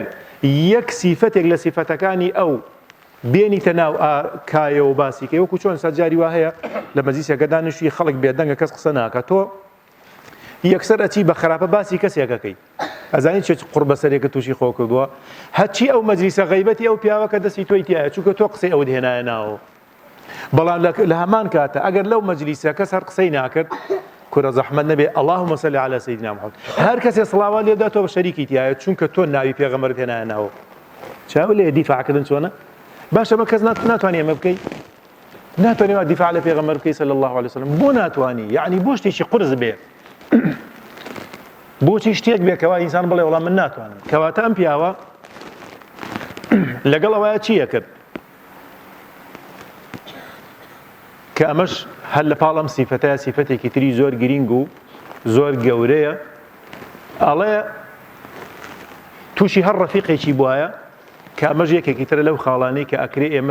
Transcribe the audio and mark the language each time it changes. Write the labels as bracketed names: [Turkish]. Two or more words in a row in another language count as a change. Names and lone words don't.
[Central Kurdish] یەک سیفەتێک لە سیفەتەکانی ئەو بێنیتە ناو کایە و باسیکە وەکو چۆن سەرجاری وا هەیە لە مەجلیسێکە دانیشی خەڵک بێدەنگە کەس قسە ناکە تۆ یەکسەر ئەچی بە خراپە باسی کەسێکەکەی ئەزانیت چێت قوربە سەرێکە تووشی خۆ کردووە هەچی ئەو مەجلیسە غەیبەتی ئەو پیاوەکە دەستی تۆی تایە چونکە تۆ قسەی ئەوت هێنایە ناوە بەڵام لە هەمان کاتە ئەگەر لەو مەجلیسە کەس هەر قسەی ناکرد کورە زەحمەت نەبێ [Arabic] اللهم صل على سيدنا محمد [Central Kurdish] هەر کەسێ سڵاوات لێدا تۆ بە شەریکی تایە چونکە تۆ ناوی پێغەمبەرت هێنایە ناوە چاو لێ دیفاعکردن چۆنە باشە بە کەس ناتوانێ ئەمە بکەی ناتوانێ دیفاع لە پێغەمبەر بکەی [Arabic] صلی الله عليه وسلم [Central Kurdish] بۆ ناتوانی یعنی بۆ شتێکی قورس بێ بۆچی شتێک بێکەوە ئینسان بڵێ وەڵام من ناتوانم کەواتە ئەم پیاوە لەگەڵ ئەوەیە چییە کرد کە ئەمەش هەر لە پاڵ ئەم سیفەتەیە سیفەتێکی تری زۆر گرنگ و زۆر گەورەیە ئەڵێ تووشی هەر ڕەفیقێکی بووایە کە ئەمەش یەکێکی ترە لەو خاڵانەی کە ئەکرێ ئێمە